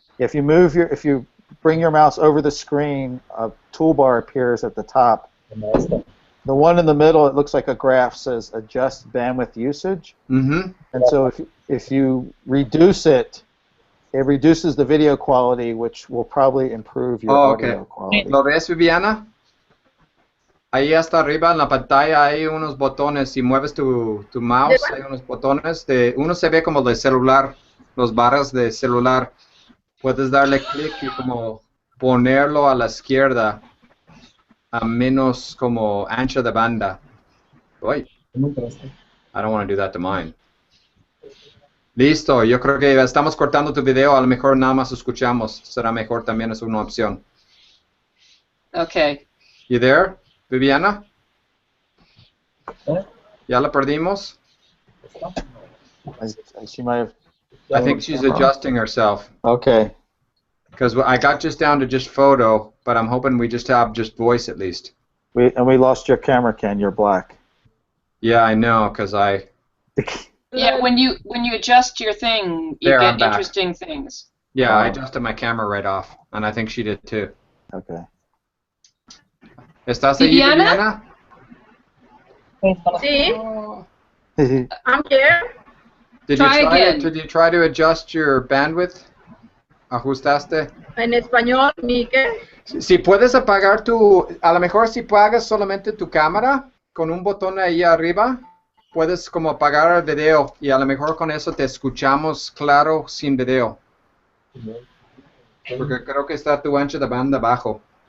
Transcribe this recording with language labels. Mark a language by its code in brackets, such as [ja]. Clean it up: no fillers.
[en] If you bring your mouse over the screen, a toolbar appears at the top. The one in the middle, it looks like a graph, says adjust bandwidth usage. Mm-hmm. And so if you reduce it, it reduces the video quality, which will probably improve your audio quality. [es] ¿Lo ves, Viviana? Ahí hasta arriba en la pantalla hay unos botones. Si mueves tu mouse, hay unos botones. Uno se ve como de celular, los barras de celular. Puedes darle clic y como ponerlo a la izquierda a menos como ancho de banda. Uy. [en] I don't want to do that to mine. [es] Listo, yo creo que estamos cortando tu video, a lo mejor nada más escuchamos. Será mejor también, es una opción. [en] Okay. You there, Viviana? [es] ¿Ya la perdimos? [en] She might have. I think she's adjusting herself. Okay. Because I got just down to just photo, but I'm hoping we just have just voice at least. We lost your camera, Ken. You're black. Yeah, I know, because I... Yeah, when you adjust your thing, you get interesting things. Yeah, I adjusted my camera right off, and I think she did too. Okay. [es] ¿Estás ahí, Viviana? Sí. [en] I'm here. Did you try to adjust your bandwidth? [es] ¿Ajustaste? En español, Miguel. Si puedes apagar a lo mejor si apagas solamente tu cámara con un botón ahí arriba, puedes como apagar el video y a lo mejor con eso te escuchamos claro sin video. Porque creo que está tu ancho de banda bajo.